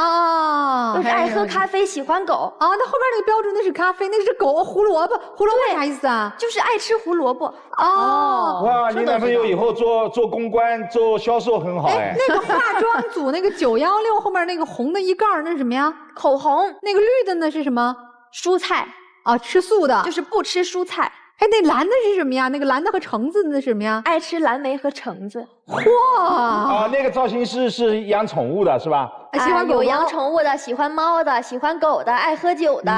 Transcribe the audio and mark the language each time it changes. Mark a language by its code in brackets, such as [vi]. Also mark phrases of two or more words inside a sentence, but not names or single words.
[zh] 啊，都是愛喝咖啡，喜歡狗啊。那後邊那個標準那是咖啡，那是狗胡蘿蔔，胡蘿蔔啥意思啊？就是愛吃胡蘿蔔。哦，哇，你男朋友以後做公關做銷售很好哎。那個化妝組那個916後面那個紅的一槓那是什麼呀？口紅。那個綠的那是什麼？蔬菜啊，吃素的，就是不吃蔬菜。哎，那藍的是什麼呀？那個藍的和橙子那是什麼呀？愛吃藍莓和橙子。嚯！那个造型师是养宠物的是吧？喜欢狗有养宠物的，喜欢猫的，喜欢狗的，爱喝酒的。